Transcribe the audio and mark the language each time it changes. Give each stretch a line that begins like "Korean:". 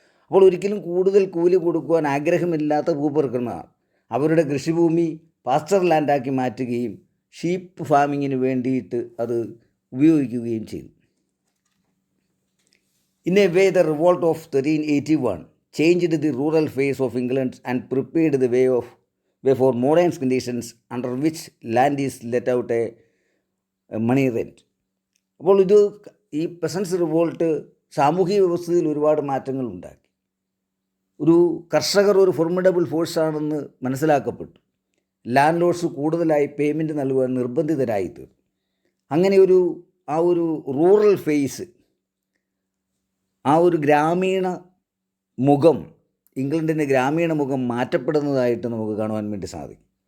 Malayalam: അപ്പോൾ ഒരിക്കലും കൂടുതൽ കൂലി കൊടുക്കുവാൻ ആഗ്രഹമില്ലാത്ത ഭൂപർക്കന്മാർ അവരുടെ കൃഷിഭൂമി പാസ്റ്റർ ലാൻഡാക്കി മാറ്റുകയും ഷീപ്പ് ഫാമിങ്ങിന് വേണ്ടിയിട്ട് അത് ഉപയോഗിക്കുകയും ചെയ്തു.
English: In a way, the revolt of 1381 changed the rural face of England and prepared the way for modern conditions under which land is let out a money rent.
Malayalam: അപ്പോൾ ഈ പെസൻസ് റിവോൾട്ട് സാമൂഹിക വ്യവസ്ഥയിൽ ഒരുപാട് മാറ്റങ്ങൾ ഉണ്ടാക്കി. ഒരു കർഷകർ ഒരു ഫോർമിഡബിൾ ഫോഴ്സാണെന്ന് മനസ്സിലാക്കപ്പെട്ടു. ലാൻഡ് ലോർഡ്സ് കൂടുതലായി പേയ്മെൻറ്റ് നൽകുവാൻ നിർബന്ധിതരായി തീർന്നു. അങ്ങനെ ആ ഒരു റൂറൽ ഫേസ്, ആ ഒരു ഗ്രാമീണ മുഖം, ഇംഗ്ലണ്ടിൻ്റെ ഗ്രാമീണ മുഖം മാറ്റപ്പെടുന്നതായിട്ട് നമുക്ക് കാണുവാൻ വേണ്ടി സാധിക്കും.